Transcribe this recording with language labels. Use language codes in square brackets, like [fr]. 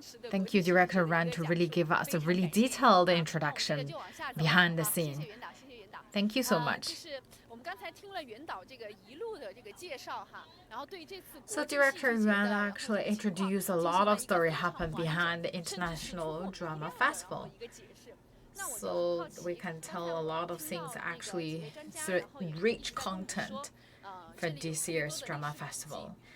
[en] Thank you, Director Ran, to really give us a really detailed introduction behind the scene. Thank you so much. [zh] 就是我们刚才听了袁导这个一路的这个介绍哈，然后对这次 [en] So Director Yuan actually introduced a lot of story happened behind the International Drama Festival. So we can tell a lot of things actually rich content for this year's drama festival.